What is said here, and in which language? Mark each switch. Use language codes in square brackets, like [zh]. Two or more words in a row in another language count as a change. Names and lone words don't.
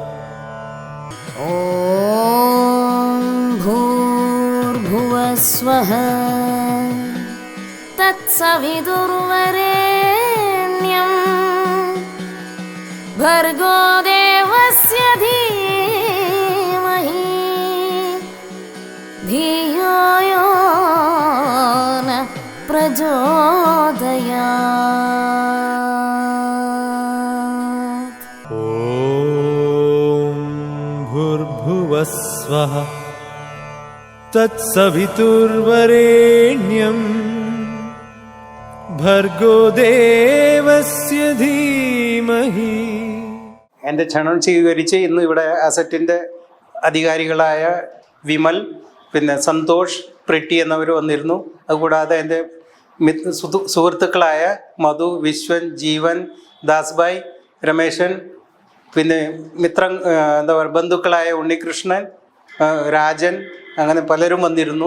[sa] ॐ भूर्भुवस्वः तत्सवितुर्वरेण्यं भर्गो देवस्य धीमहि धियो यो न प्रचोदयात्। ॐ भूर्भुवस्वः तत्सवितुर्वरेण्यं भर्गो देवस्य धीमहि। [ml] എൻ്റെ ക്ഷണം സ്വീകരിച്ച് ഇന്ന് ഇവിടെ അസറ്റിൻ്റെ അധികാരികളായ വിമൽ, പിന്നെ സന്തോഷ്, പ്രിട്ടി എന്നിവർ വന്നിരുന്നു. അതുകൂടാതെ എൻ്റെ സുഹൃത്തുക്കളായ മധു, വിശ്വൻ, ജീവൻ, ദാസ്ഭായ്, രമേശൻ, പിന്നെ എന്താ പറയുക ബന്ധുക്കളായ ഉണ്ണികൃഷ്ണൻ, രാജൻ, അങ്ങനെ പലരും വന്നിരുന്നു.